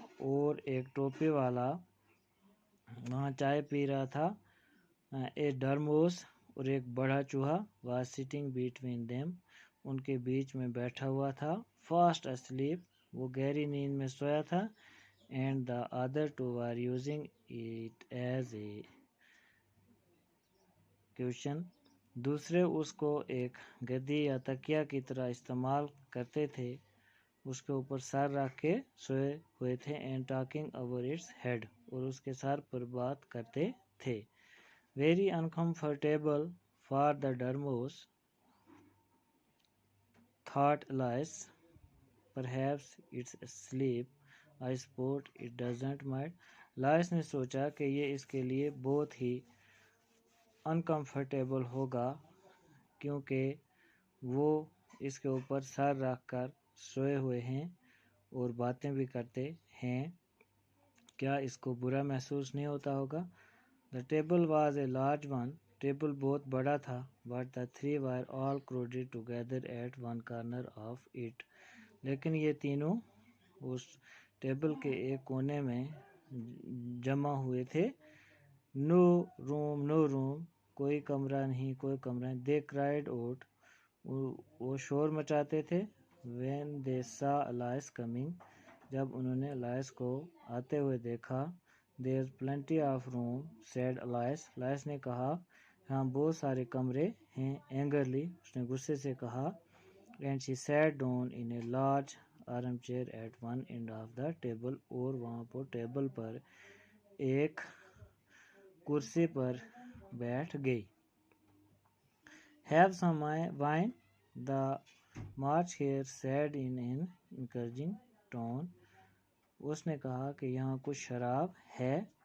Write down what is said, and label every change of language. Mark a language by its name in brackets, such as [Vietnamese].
[Urdu] اور ایک ٹوپی والا وہاں چائے پی رہا تھا۔ [English] A dormouse [Urdu] اور ایک بڑا چوہا [English] was sitting between them. [Urdu] ان کے بیچ میں بیٹھا ہوا تھا۔ [English] Fast asleep. [Urdu] وہ گہری نیند میں سویا تھا۔ [English] And the other 2 were using it as a cushion. [Urdu] دوسرے اس کو ایک گدی یا تکیہ کی طرح استعمال کرتے تھے، اس کے اوپر سر رکھ کے سوئے ہوئے تھے۔ [English] And talking over its head. [Urdu] اور اس کے سر پر بات کرتے تھے۔ [English] Very uncomfortable for the dormouse, thought Alice. Perhaps it's asleep. I suppose it doesn't mind. [Urdu] Alice نے سوچا کہ یہ اس کے لیے بہت ہی uncomfortable ہوگا کیونکہ وہ اس کے اوپر سر رکھ کر سوئے ہوئے ہیں اور باتیں بھی کرتے ہیں، کیا اس کو برا محسوس نہیں ہوتا ہوگا؟ [English] The table was a large one. [Urdu] Table بہت بڑا تھا [English] but the three were all crowded together at one corner of it. [Urdu] لیکن یہ تینوں اس ٹیبل کے ایک کونے میں جمع ہوئے تھے. [English] No room, no room. [Urdu] کوئی کمرہ نہیں, کوئی کمرہ نہیں. [English] They cried out. [Urdu] وہ شور مچاتے تھے. [English] When they saw Alice coming. [Urdu] جب انہوں نے Alice کو آتے ہوئے دیکھا. [English] There's plenty of room, said Alice. [Urdu] Alice نے کہا ہاں بہت سارے کمرے ہیں. [English] Angrily, [Urdu] اس نے غصے سے کہا. [English] And she sat down in a large armchair at one end of the table. [Urdu] اور وہاں پر ٹیبل پر ایک کرسی پر بیٹھ گئی. [English] Have some wine? The March Hare said in an encouraging tone. [Urdu] اس نے کہا کہ یہاں کچھ شراب ہے.